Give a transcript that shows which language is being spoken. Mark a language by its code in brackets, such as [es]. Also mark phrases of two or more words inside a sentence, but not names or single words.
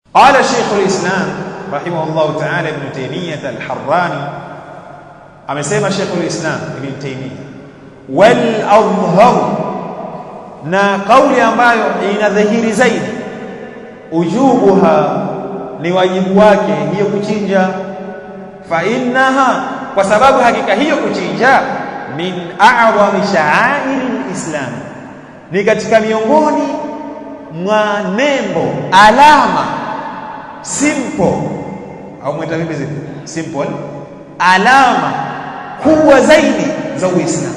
[ar] قال شيخ الإسلام رحمه الله تعالى ابن تيمية الحراني [sw] amesema Sheikh al-Islam Ibn Taymiyyah [ar] والأظهر, [sw] na kauli ambayo inadhihiri zaidi ujubuha, ni wajibu wake hiyo kuchinja, [ar] فإنها, [sw] kwa sababu hakika hiyo kuchinja [ar] من أعظم شعائر الإسلام, [sw] ni katika miongoni mwa nembo, alama, simple au mwita vipi simple, alama kubwa zaidi za Uislamu.